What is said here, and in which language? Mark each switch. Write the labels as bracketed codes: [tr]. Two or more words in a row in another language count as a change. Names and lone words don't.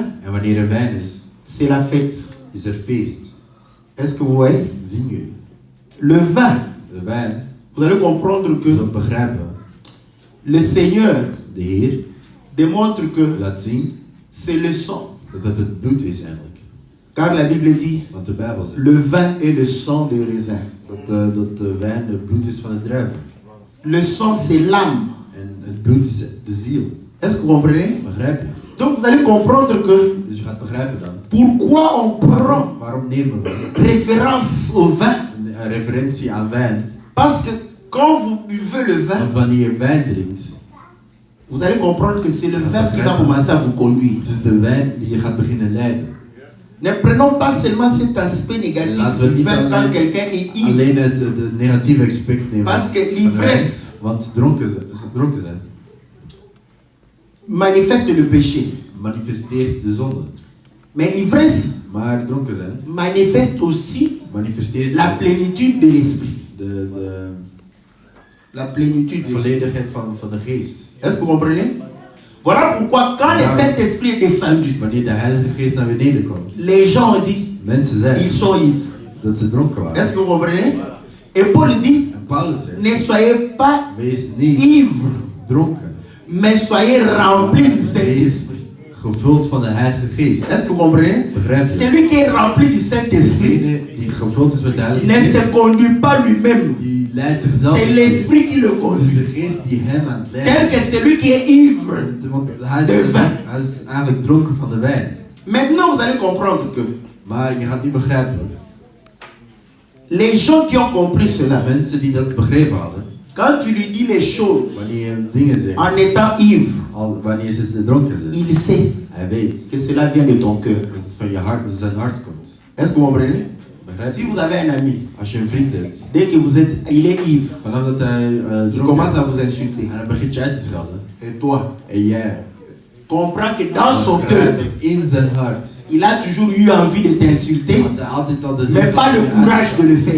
[nl] En wanneer er wijn is, [fr] c'est la fête. [nl] is er feest. [fr] Est-ce que vous voyez? [nl] Zien jullie? [fr] Le vin, [nl] De wijn, [fr] vous allez comprendre [nl] je [fr] que [nl] zult begrijpen, [fr] le Seigneur [nl] de Heer [fr] démontre que [nl] laat zien [fr] c'est le sang. [nl] dat het bloed is eigenlijk. [fr] Car la Bible dit, [nl] Want de Bijbel zegt [fr] le vin est le sang de raisin. [nl] dat de wijn het bloed is van de druiven. [fr] Le sang, c'est l'âme. [nl] En het bloed is de ziel. [fr] Est-ce que vous comprenez? [nl] Begrijp je? [fr] Donc vous allez comprendre que [nl] Dus je gaat begrijpen dan. [fr] pourquoi on prend [nl] Waarom nemen we [fr] référence au vin? [nl] een referentie aan wijn? [fr] Parce que quand vous buvez le vin, [nl] Want wanneer je wijn drinkt, [fr] vous allez comprendre que c'est le vin qui va commencer à vous conduire. [nl] het is de wijn die je gaat beginnen leiden. [fr] Ne prenons pas seulement cet aspect négatif [nl] Laten we [fr] du [nl] niet [fr] vin quand [nl] alleen- [fr] quelqu'un est ivre. [nl] Alleen het negatieve aspect nemen. [fr] Parce que [nl] van wijn. [fr] l'ivresse [nl] Want dronken zijn [fr] manifeste le péché. [nl] manifesteert de zonde. [fr] Mais l'ivresse [nl] Maar dronken zijn [fr] manifeste aussi [nl] manifesteert [fr] la plénitude de l'esprit. [nl] de [fr] La plénitude de l'esprit. [nl] volledigheid van de geest. [fr] Est-ce que vous comprenez? Voilà pourquoi quand le Saint-Esprit est descendu, [nl] Wanneer de Heilige Geest naar beneden komt, [fr] les gens ont dit, [nl] mensen [fr] ils [nl] zeiden [fr] sont ivres. [nl] dat ze dronken [fr] Est-ce [nl] waren. [fr] que vous comprenez? Et Paul dit, [nl] En Paulus zegt, [fr] ne soyez pas [nl] wees niet [fr] ivres, [nl] dronken, [fr] mais soyez remplis du Saint-Esprit. [nl] wees gevuld van de Heilige Geest. [fr] Est-ce que vous comprenez? [nl] Begrijp je? [fr] Celui qui est rempli du Saint-Esprit [nl] Degene die gevuld is met de Heilige [fr] ne [nl] Geest, [fr] se conduit pas lui-même. [nl] die leidt zichzelf. [fr] C'est l'Esprit qui le [nl] Het is [fr] conduit. [nl] de geest die hem aan het [fr] Tel [nl] leiden. [fr] que celui qui est ivre. [nl] Want De wijn. hij is eigenlijk dronken van de wijn. [fr] Maintenant, vous allez comprendre que [nl] Maar je gaat niet begrijpen. [fr] les gens qui ont compris cela, [nl] Mensen die dat begrepen hadden, [fr] quand tu lui dis les choses [nl] wanneer je hem dingen zegt, [fr] en étant ivre, [nl] wanneer ze dronken zijn, [fr] il sait [nl] hij weet [fr] que cela vient de ton cœur. [nl] dat het van je hart, dat het zijn hart komt. [fr] Est-ce que vous comprenez? Si vous avez un ami, [nl] Als je een vriend hebt, [fr] dès que il est ivre, [nl] vanaf dat hij [fr] il [nl] dronken [fr] commence [nl] is, [fr] à vous insulter. [nl] en dan begint je uit te schelden. [fr] Et toi, [nl] En jij [fr] comprends que dans son cœur, [nl] in zijn hart [fr] il a toujours eu envie de t'insulter, [nl] had hij altijd al de zin [fr] mais pas le courage de le faire.